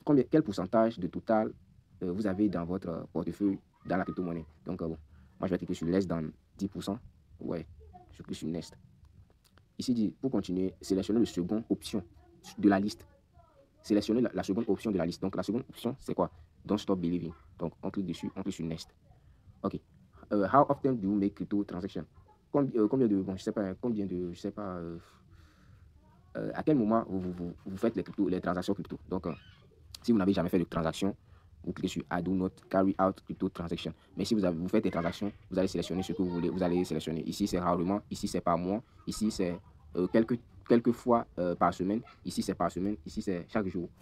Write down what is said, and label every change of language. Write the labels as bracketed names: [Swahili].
[French] Quel pourcentage de total vous avez dans votre portefeuille dans la crypto-monnaie? Donc, bon, moi, je vais cliquer sur [English] less than 10%. [French] Ouais, je clique sur Next. Ici, dit, pour continuer, sélectionnez la seconde option de la liste. Sélectionnez la seconde option de la liste. Donc, la seconde option, c'est quoi? [English] Don't stop believing. [French] Donc, on clique dessus, on clique sur Next. OK. [English] How often do you make crypto transactions? [French] Combien de, bon, je sais pas, combien de, je sais pas, à quel moment vous faites les transactions crypto? Donc, si vous n'avez jamais fait de transaction, vous cliquez sur [English] I do not carry out crypto transaction. [French] Mais si vous faites des transactions, vous allez sélectionner ce que vous voulez. Vous allez sélectionner ici, c'est rarement, ici, c'est par mois, ici, c'est quelques fois par semaine, ici, c'est par semaine, ici, c'est chaque jour.